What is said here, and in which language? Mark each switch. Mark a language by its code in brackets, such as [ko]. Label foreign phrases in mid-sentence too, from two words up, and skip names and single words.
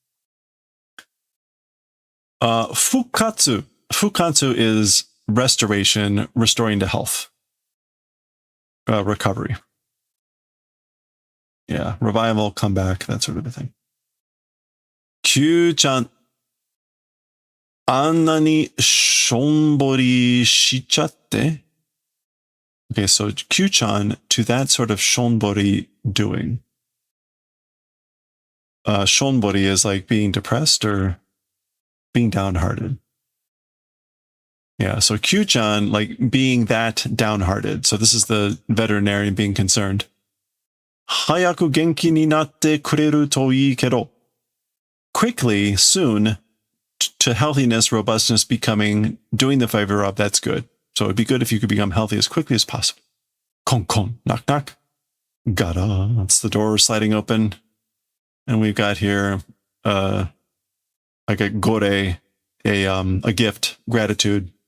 [ja] Fukatsu. [en] Fukatsu is restoration, restoring to health. Recovery. Yeah, revival, comeback, that sort of a thing. [ja] キューちゃん。あんなにしょんぼりしちゃって. [en] Okay, so Kyuu-chan to that sort of shonbori doing. Shonbori is like being depressed or being downhearted. Yeah, so Kyuu-chan like being that downhearted. So this is the veterinarian being concerned. [ja] 早く元気になってくれるといいけど. [en] Quickly, soon, to healthiness, robustness, becoming, doing the favor of, that's good. So it'd be good if you could become healthy as quickly as possible. [ja] コンコン, [en] knock knock. Gada, that's the door sliding open. And we've got here like a gore, a gift, gratitude.